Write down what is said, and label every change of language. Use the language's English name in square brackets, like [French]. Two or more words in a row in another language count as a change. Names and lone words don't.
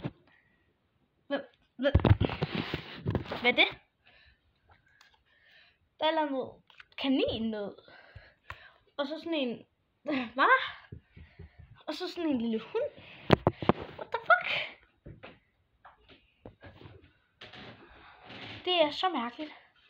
[Danish] Hvad er det? Der er noget kaninnød. Og så sådan en... Hvad? Og så sådan en lille hund. [English] What the fuck? [Danish] Det er så mærkeligt.